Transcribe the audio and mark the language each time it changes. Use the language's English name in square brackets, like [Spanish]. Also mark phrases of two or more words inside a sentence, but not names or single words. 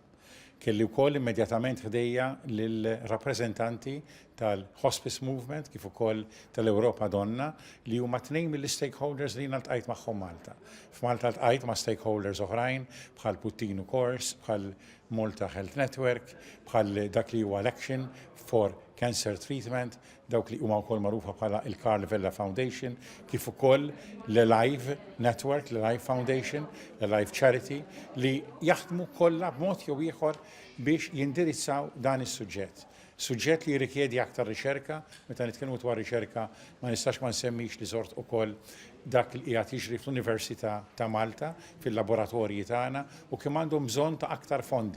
[Maltese] Kelli wkoll immedjatament ħdejja lill-rappreżentanti tal-Hospice Movement kif ukoll tal-Ewropa Donna li huma tnejn mill-stakeholders li ltqajt magħhom Malta. F'Malta ltqajt ma' stakeholders oħrajn bħal Puttinu Course, bħal Malta Health Network, bħal dak li huwa Action for Cancer Treatment, dawk li huma wkoll magħrufa bħala il-Karl Vella Foundation, kif ukoll l-Live Network, l-Live Foundation, l-Live Charity li jaħdmu kollha b'mod jew ieħor biex jindirizzaw dan is-suġġett. Suġġett li jirrikjedi aktar riċerka, meta nitkellmu dwar riċerka ma nistax ma nsemmix li sort ukoll dak li qiegħed jiġri fl-Università ta' Malta fil-laboratorji tagħna u kemm għandhom bżonn ta' aktar fondi.